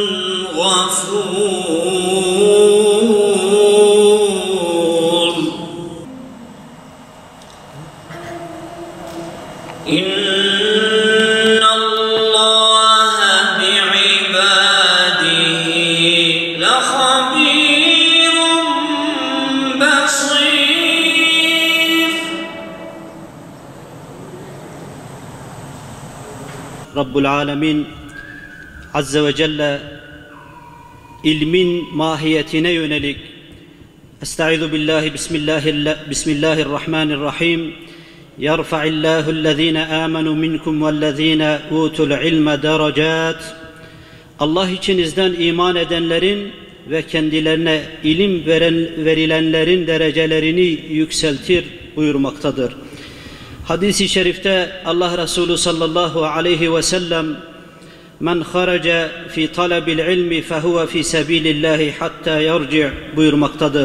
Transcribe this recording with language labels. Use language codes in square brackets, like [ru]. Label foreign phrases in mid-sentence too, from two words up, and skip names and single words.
[ar] غفور إن الله بعباده لخبير بصير. رب العالمين عز وجل [tr] ilmin mahiyetine yönelik [ar] أستعيذ بالله بسم الله الرحمن الرحيم يَرْفَعِ الَّذ۪ينَ آمَنُوا مِنْكُمْ وَالَّذ۪ينَ اُوتُوا الْعِلْمَ دَرَجَاتٍ. [tr] Allah içinizden iman edenlerin ve kendilerine ilim verilenlerin derecelerini yükseltir buyurmaktadır. Hadis-i şerifte Allah Resulü [ar] صلى الله عليه وسلم "من خرج في طلب العلم فهو في سبيل الله حتى يرجع" [tr] buyurmaktadır.